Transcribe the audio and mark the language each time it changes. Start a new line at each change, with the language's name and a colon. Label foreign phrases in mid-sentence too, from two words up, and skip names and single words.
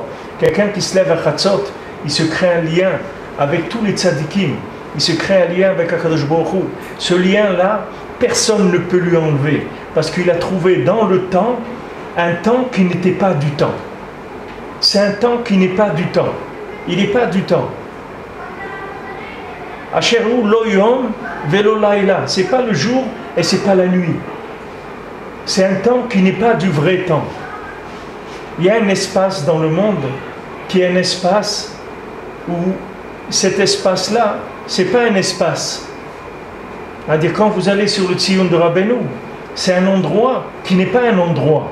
French: Quelqu'un qui se lève à Chatzot, il se crée un lien avec tous les tzadikim. Il se crée un lien avec
Hebrew: הקדוש ברוך הוא.
French: Ce lien-là, personne ne peut lui enlever. Parce qu'il a trouvé dans le temps, un temps qui n'était pas du temps. C'est un temps qui n'est pas du temps. Il n'est pas du temps.
Hebrew: אשר לא יום ולא לילה.
French: C'est pas le jour et c'est pas la nuit. C'est un temps qui n'est pas du vrai temps. Il y a un espace dans le monde qui est un espace où cet espace-là, c'est pas un espace. C'est-à-dire quand vous allez sur le Tzion de Rabbeinu, c'est un endroit qui n'est pas un endroit.